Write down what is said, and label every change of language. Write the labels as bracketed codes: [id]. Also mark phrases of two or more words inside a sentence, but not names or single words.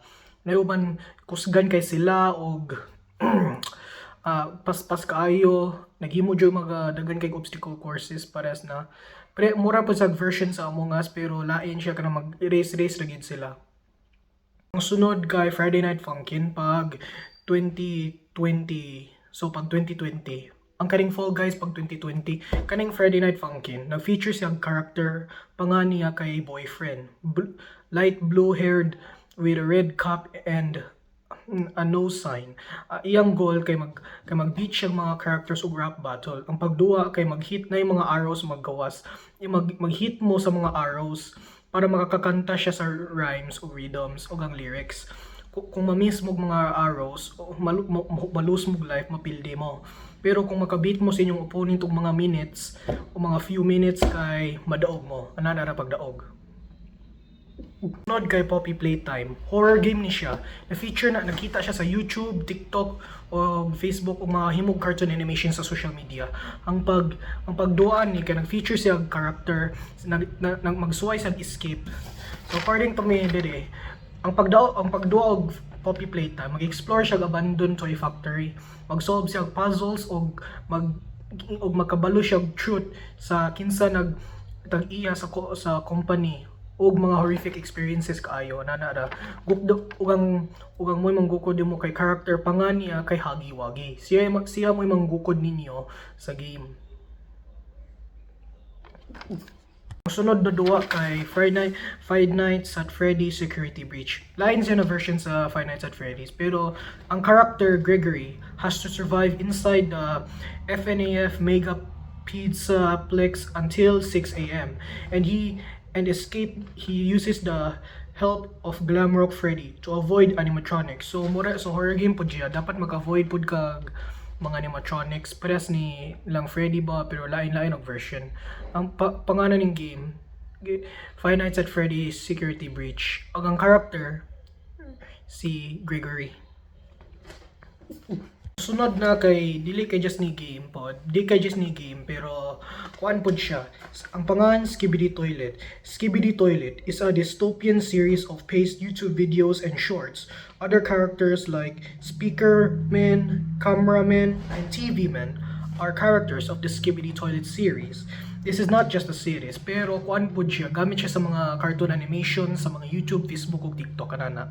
[ceb] Nayuban kusgan kay sila og paspas kaayo, naghimo jud mga daghan kay [en] obstacle courses [ceb] pares na mura pa sa version sa Among Us pero lain siya kana mag-race ra gid sila. Ang sunod kay Friday Night Funkin' pag 2020. So pag 2020, ang kaning Fall Guys pag 2020, kaning Friday Night Funkin', nag-feature siyang character panganiya kay boyfriend. [en] Light blue-haired with a red cap and a no sign. [ceb] Iyang goal kay mag-beat siyang mga characters og [en] rap battle. [ceb] Ang pagduwa kay mag-hit na yung mga arrows maggawas. Mag-hit mo sa mga arrows para makakakanta siya sa rhymes o rhythms o ang lyrics. Kung ma-miss mo mga arrows, malus mo life, mapildi mo. Pero kung makabit mo sa inyong opponent og mga minutes o mga [en] few minutes [ceb] kay madaog mo, anana pagdaog. Sunod kay Poppy Playtime, [en] horror game [ceb] ni siya. Na-feature na nakita siya sa YouTube, TikTok o Facebook o mga himog [en] cartoon animation [ceb] sa [en] social media. [ceb] Ang pagduan ni kay nag-feature siya character magsuway sa escape. So [en] according to me [ceb] dire, ang pagduwa og Poppy Playtime, mag-explore siya [en] abandoned toy factory, [ceb] mag-solve siya og puzzles og makabalo siya og truth sa kinsa nagtag-iya sa company og mga [en] horrific experiences [ceb] kaayo nana ugang mo'y manggukod mo kay character panganiya kay Huggy Wuggy. Siya mo'y manggukod ninyo sa game. Sunod na duwa kay Five Nights at Freddy's Security Breach. Lain siya na version sa Five Nights at Freddy's, pero ang character Gregory [en] has to survive inside the FNAF Mega Pizza Plex until 6 a.m. and escape. He uses the help of Glamrock Freddy to avoid animatronics. [ceb] So [en] horror game [ceb] po siya, dapat mag-avoid pud kag mga animatronics pares ni lang Freddy ba pero lain-lain og version. [tl] Ang pangalan ng game Five Nights at Freddy's Security Breach. [ceb] Ang character si Gregory. Sunod na kay dili kay just ni game pod, di kay just ni game pero kuan pod siya. Ang pangalan Skibidi Toilet. [en] Skibidi Toilet is a dystopian series of paced YouTube videos and shorts. Other characters like speaker men, cameramen, and TV men are characters of the Skibidi Toilet series. This is not just a series, [ceb] pero kuan pod siya, gamit siya sa mga [en] cartoon animation [ceb] sa mga YouTube, Facebook ug TikTok kanana.